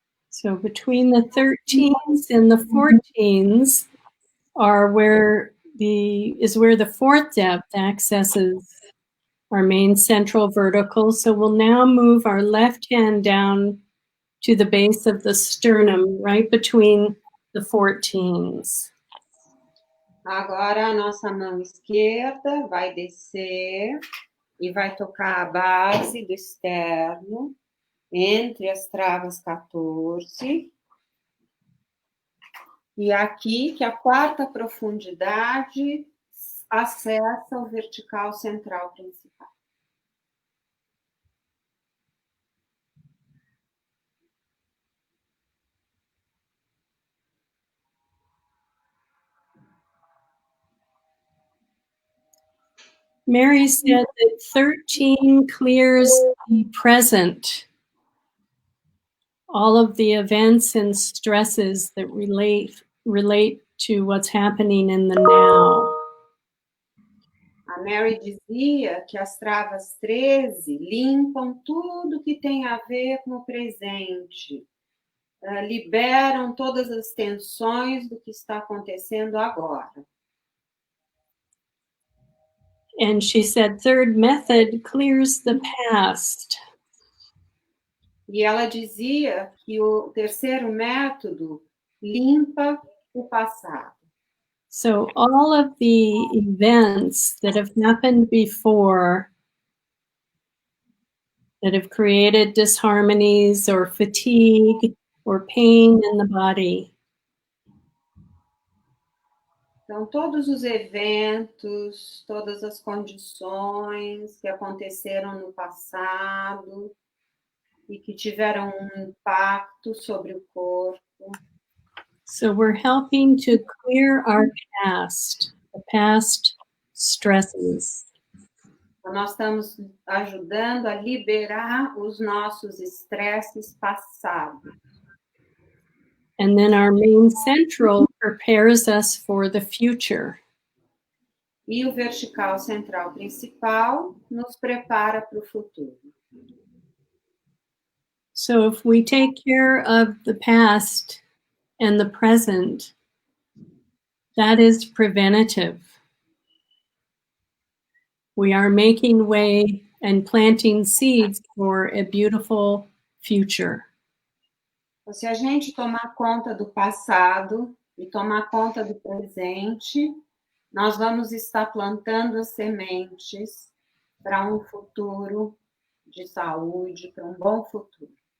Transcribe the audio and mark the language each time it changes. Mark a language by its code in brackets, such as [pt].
[en] So between the 13s and the 14s are where the 4th depth accesses our main central vertical. So we'll now move our left hand down to the base of the sternum, right between the 14s. [pt] Agora a nossa mão esquerda vai descer e vai tocar a base do externo entre as travas 14. E aqui que a 4ª profundidade acessa o vertical central principal. [en] Mary said that 13 clears the present, all of the events and stresses that relate to what's happening in the now. [pt] A Mary dizia que as travas 13 limpam tudo que tem a ver com o presente, liberam todas as tensões do que está acontecendo agora. [en] And she said, 3rd method clears the past. [pt] E ela dizia que o 3º método limpa o passado. [en] So all of the events that have happened before that have created disharmonies or fatigue or pain in the body, [pt] Então, todos os eventos, todas as condições que aconteceram no passado e que tiveram um impacto sobre o corpo. [en] So we're helping to clear our past, the past stresses. [pt] Então, nós estamos ajudando a liberar os nossos estresses passados. [en] And then our main central prepares us for the future. [pt] E o vertical central principal nos prepara para o futuro. [en] So if we take care of the past and the present, that is preventative. We are making way and planting seeds for a beautiful future. [pt] Então, se a gente tomar conta do passado e tomar conta do presente, nós vamos estar plantando as sementes para um futuro de saúde, para um bom futuro.